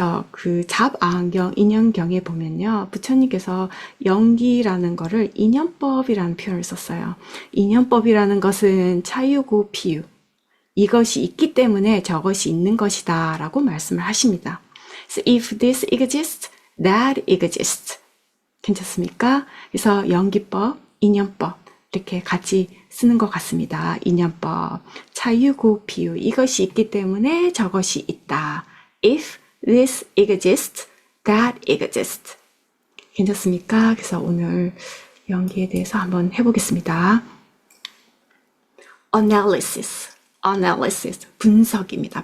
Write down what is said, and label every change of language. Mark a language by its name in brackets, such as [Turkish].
[Korean] 그 잡아안경 인연경에 보면요 부처님께서 연기라는 거를 인연법이라는 표현을 썼어요. 인연법이라는 것은 차유고 비유 이것이 있기 때문에 저것이 있는 것이다 라고 말씀을 하십니다. [English] So if this exists, that exists. [Korean] 괜찮습니까? 그래서 연기법, 인연법 이렇게 같이 쓰는 것 같습니다. 인연법, 차유고 비유 이것이 있기 때문에 저것이 있다. [English] If this exists, that exists. [Korean] 괜찮습니까? 그래서 오늘 연기에 대해서 한번 해보겠습니다. Analysis, 분석입니다.